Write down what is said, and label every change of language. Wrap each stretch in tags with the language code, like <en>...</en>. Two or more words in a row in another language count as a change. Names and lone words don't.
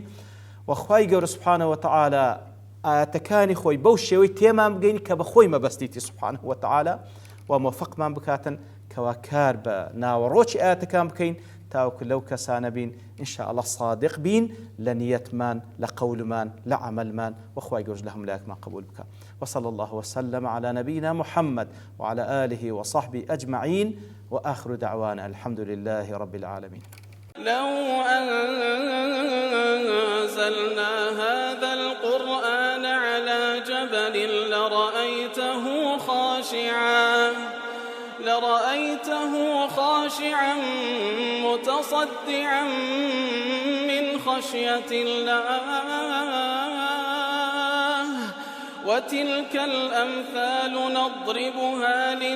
<ckb>و خوای گەورە</ckb> <ar>سبحانه وتعالى</ar> <ckb>ئاەتەکانی خۆی بەو شێوەی تێمان بگەینی کە بە خۆی مەبەستیتی</ckb> <ar>سبحانه وتعالى،</ar> <ckb>و موفقمان بکاتن کەوا کار بە ناوەڕۆکی ئاەتەکان بکەین تاوەکو لەو کەسانە بین</ckb> <ar>ئینشاء الله</ar> <ckb>صادق بین لە نیەتمان، لە قەولمان، لە عەمەلمان، و خوای گەورە لە هەموو قبول بکە.</ckb> <ar>وصلى الله وسلم على نبينا محمد وعلى آله وصحبه أجمعين، وآخر دعوانا الحمد لله رب العالمين. لو أنزلنا هذا القرآن على جبل لرأيته خاشعا متصدعا من خشية الله وتلك الأمثال نضربها</ar>